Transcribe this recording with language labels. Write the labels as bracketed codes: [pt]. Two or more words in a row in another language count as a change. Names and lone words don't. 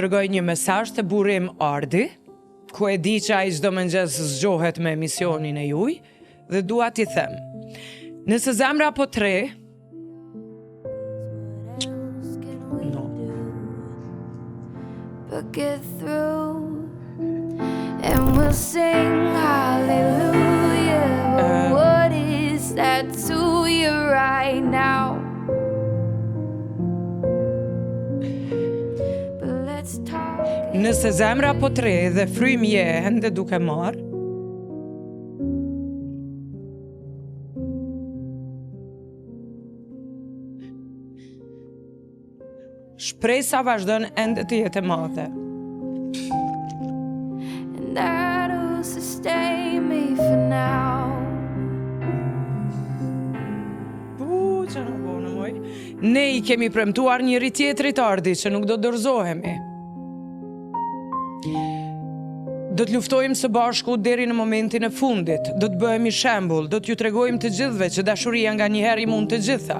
[sq] dërgoj një mesazh të burrim Ardi, ku e di që ai çdo mëngjes zgjohet me emisionin e juaj, dhe dua t'i them. Nëse zemra po tre, [en] no. But get through and we'll sing hallelujah. But what is that to you right now? [sq] Nëse zemra po tre dhe frym je ende duke marr, shpresa vazhdon ende të jetë e madhe. [en] And that'll sustain me for now. [sq] Që në bonë moj. Ne i kemi premtuar njëri tjetrit ardhi që nuk do dorëzohemi. Do të luftojmë së bashku deri në momentin e fundit. Do të bëhemi shembull, do t'ju tregojmë të gjithëve që dashuria nganjëherë i mund të gjitha.